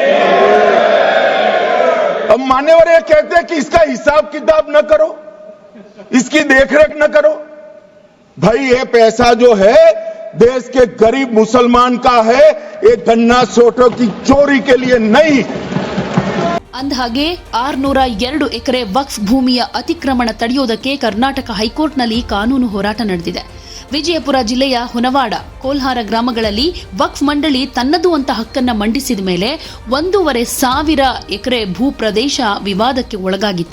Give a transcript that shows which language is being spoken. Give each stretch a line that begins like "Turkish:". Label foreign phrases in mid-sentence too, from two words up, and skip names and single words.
Hindi: अब मान्यवर ये कहते हैं कि इसका हिसाब किताब न करो, इसकी देखरेख न करो। भाई ये पैसा जो है देश के गरीब मुसलमान का है, ये गन्ना सोटों की चोरी के लिए नहीं।
Kannada: ಅಂದಹಾಗೆ 602 ಎಕರೆ ವಕ್ಫ್ ಭೂಮಿಯ ಅತಿಕ್ರಮಣ ತಡೆಯುವುದಕ್ಕೆ ಕರ್ನಾಟಕ ಹೈಕೋರ್ಟ್ನಲ್ಲಿ ಕಾನೂನು ಹೋರಾಟ ನಡೆದಿದೆ. ವಿಜಯಪುರ ಜಿಲ್ಲೆಯ ಹೊನವಾಡ, ಕೋಲ್ಹಾರ ಗ್ರಾಮಗಳಲ್ಲಿ ವಕ್ಫ್ ಮಂಡಳಿ ತನ್ನದು ಅಂತ ಹಕ್ಕನ್ನ ಮಂಡಿಸಿದ ಮೇಲೆ 1,500 ಎಕರೆ ಭೂ ಪ್ರದೇಶ ವಿವಾದಕ್ಕೆ ಒಳಗಾಗಿತ್ತು.